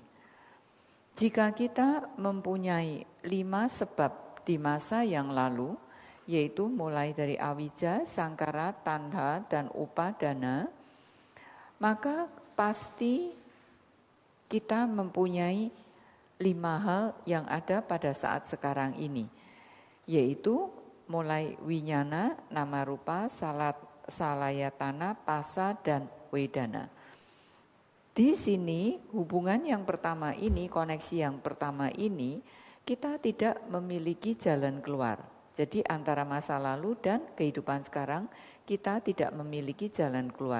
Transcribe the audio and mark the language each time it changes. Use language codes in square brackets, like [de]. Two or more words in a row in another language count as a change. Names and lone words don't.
[id] Jika kita mempunyai 5 sebab di masa yang lalu, yaitu mulai dari awija, sangkara, tandha, dan upadana, maka pasti kita mempunyai 5 hal yang ada pada saat sekarang ini, yaitu mulai winyana, [pi] nama rupa, [id] salayatana, pasa, dan wedana. Di sini hubungan yang pertama ini, koneksi yang pertama ini, kita tidak memiliki jalan keluar. Jadi antara masa lalu dan kehidupan sekarang kita tidak memiliki jalan keluar.